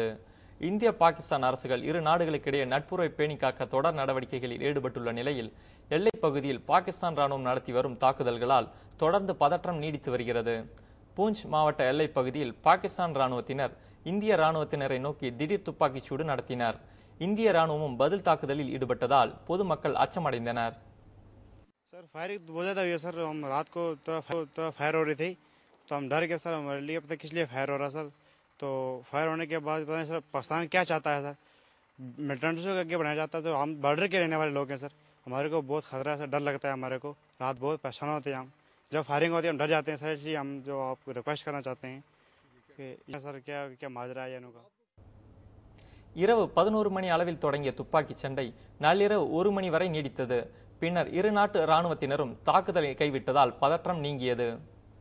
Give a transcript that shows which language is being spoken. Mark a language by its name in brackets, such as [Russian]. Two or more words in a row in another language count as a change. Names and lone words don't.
[Tamil] இந்திய பாகிஸ்தான் அரசுகள் இரு நாடுகளுக்கிடையே நட்புறவை பேணி காக்க தொடர் நடவடிக்கைகளில் ஈடுபட்டுள்ள நிலையில் எல்லை பகுதியில் பாகிஸ்தான் ராணுவம் நடத்தி வரும் தாக்குதல்களால் தொடர்ந்து பதற்றம் நீடித்து வருகிறது. பூஞ்ச் மாவட்ட எல்லை பகுதியில் பாகிஸ்தான் ராணுவத்தினர் இந்திய ராணுவத்தினரை நோக்கி திடீர் துப்பாக்கிச் சூடு நடத்தினர். இந்திய ராணுவமும் பதில் தாக்குதலில் ஈடுபட்டதால் பொதுமக்கள் அச்சமடைந்தனர். [Hindi] सर फायरिंग बहुत ज़्यादा हुई है सर। हम रात को तो फायर हो रही थी तो हम डर गए सर। हमारे लिए पता किस लिए फायर हो रहा सर। तो फायर होने के बाद पता नहीं सर पाकिस्तान क्या चाहता है सर। मिलिटेंट्स को आगे बढ़ाया जाता है। तो हम बॉर्डर के रहने वाले लोग हैं सर। हमारे को बहुत खतरा है सर, डर लगता है हमारे को। रात बहुत परेशान होते हैं हम, जब फायरिंग होती है हम डर जाते हैं सर। इसलिए हम जो आपको रिक्वेस्ट करना चाहते हैं कि सर क्या माजरा है इनका। [Tamil] இரவு 11 மணி அளவில் தொடங்கிய துப்பாக்கிச் சண்டை நள்ளிரவு 1 மணி வரை நீடித்தது. பின்னர் இரு நாட்டு ராணுவத்தினரும் தாக்குதலை கைவிட்டதால் பதற்றம் நீங்கியது.